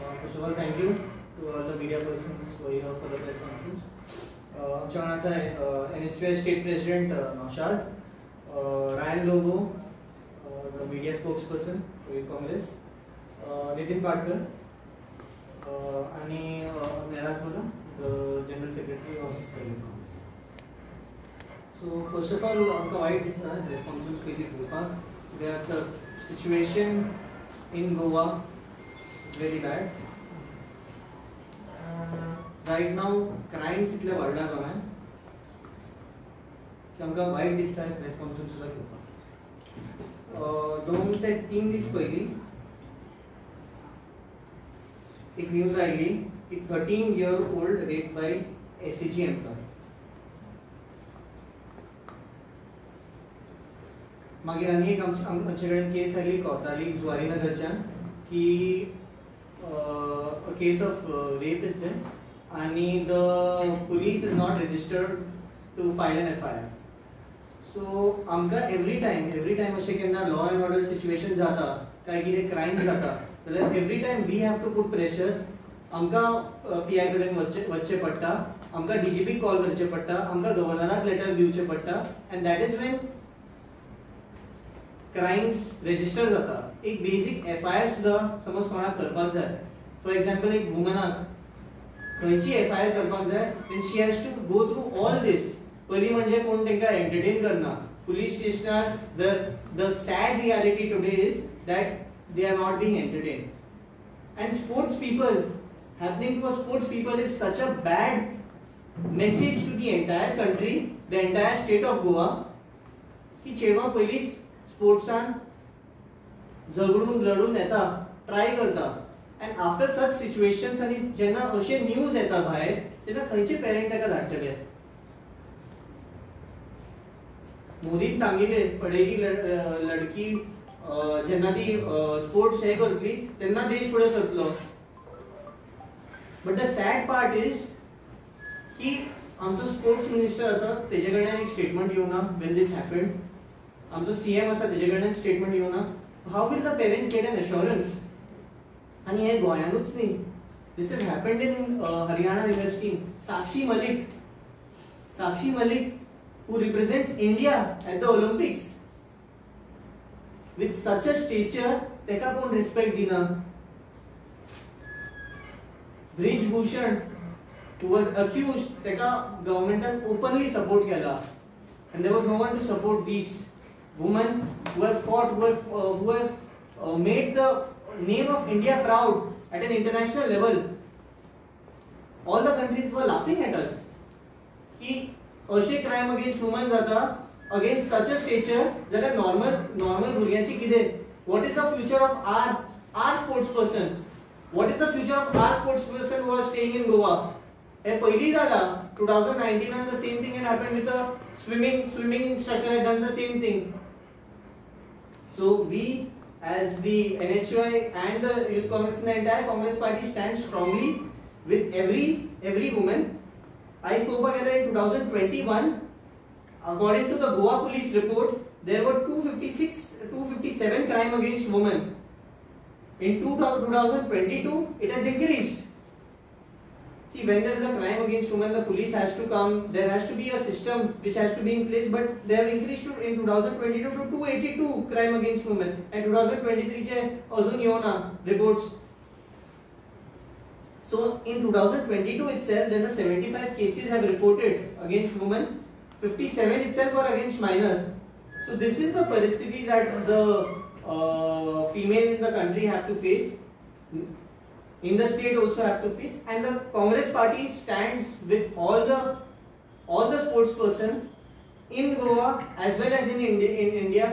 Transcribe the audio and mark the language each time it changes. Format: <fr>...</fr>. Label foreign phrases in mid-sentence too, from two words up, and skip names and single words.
<en>First of all, thank you to all the media persons who are here for the press conference.</en> <kok>आमच्या वांगडा आसा</kok> <en>NSY State President Naushad, Ryan Lobo, the media spokesperson for Congress, Nitin Patkar, आणि Neeraj Malla, the General Secretary of Congress. So first of all,</en> <kok>आमकां वायट दिसता</kok> <en>press conference</en> <kok>पयली घेवपाक.</kok> <en>That the situation in Goa is very bad. Right now, crimes</en> <kok>इतले वाडला गोंयान की आमकां वायट दिसता</kok> <en>press conference</en> <kok>सुद्दां घेवपाक. 2 ते 3 दीस पयलीं एक न्यूज आयली की</kok> <en>13-year-old raped by SCG employee.</en> <kok>मागीर आनी एक आमचे कडेन केस आयली कोर्टाली जुवारीनगरच्यान की</kok> <en>a case of rape is there and the police is not registered to file an FIR. So amka every time</en> <kok>अशें केन्ना</kok> <en>law and order situation</en> <kok>जाता काय कितें</kok> <en>crime</en> <kok>जाता जाल्यार</kok> <en>every time we have to put pressure.</en> <kok>आमकां PI कडेन वचचें पडटा, आमकां DGP कॉल करचें पडटा, आमकां गव्हर्नराक लेटर दिवचें पडटा,</kok> <en>and that is when crimes register जाता.</en> <kok>एक बेसिक FIR सुद्धा समज कोणाक करपाक जाय,</kok> <en>for example</en> <kok>एक वुमनाक खंयची FIR करपाक जाय,</kok> <en>then she has to go through all this.</en> <kok>पयली म्हणजे कोण तेंका एंटरटेन करना. पुलीस स्टेशनार</kok> <en>the sad reality today is that they are not being entertained. And sports people, happening to a sports people is such a bad message to the entire country, the entire state of Goa,</en> <kok>की चेडवां पयलीच स्पोर्ट्सान झगडून लढून येता, ट्राय करता,</kok> <en>and after such situations</en> <kok>आणि जेन्ना अशे न्यूज येता भायर तेन्ना खंयचे पेरेंट ताका धाडटले. मोदीन सांगिल्ले पडयली लडकी जेन्ना ती स्पोर्ट्स हे करतली तेन्ना देश फुडें सरतलो.</kok> <en>But the sad part is</en> <kok>की आमचो</kok> <en>sports minister</en> <kok>आसा तेजे कडल्यान एक स्टेटमेंट येवना</kok> <en>when this happened.</en> <kok>आमचो CM आसा तेजे कडल्यान स्टेटमेंट येवना.</kok> <en>How will the parents get an assurance?</en> <kok>आणि हे गोंयानूच न्ही,</kok> <en>This is happened in Haryana. You have seen Sakshi Malik who represents India at the Olympics with such a stature,</en> <kok>teka kon respect dina.</kok> <en>Brij Bhushan, who was accused, teka government openly support kela, and there was no one to support these women who have fought, who have made the name of India proud at an international level. All the countries were laughing at us.</en> <kok>Ki अशे</kok> <en>crime against women</en> <kok>जाता</kok> <en>against such a stature</en> <kok>जाल्यार नॉर्मल भुरग्यांची कितें?</kok> <en>What is the future of our sports person? What is the future of our sports person who are staying in Goa?</en> <kok>हे पयलीं जाला</kok> <en>2019 and the same thing had happened with a swimming instructor had done the same thing. So we as the NSY and the Youth Congress and the entire Congress party stand strongly with every woman. I spoke about in 2021. According to the Goa police report, there were 257 crime against women. In 2022, it has increased. See, when there is a crime against women, the police has to come. There has to be a system which has to be in place. But they have increased in 2022 to 282 crime against women, and 2023</en> <kok>चे अजून येवना</kok> <en>reports. So in 2022 itself, there are 75 cases have reported against women, 57 itself were against minor. So this is the paristiti that the female in the country have to face, in the state also have to face, and the Congress party stands with all the sports person in Goa as well as in India.</en>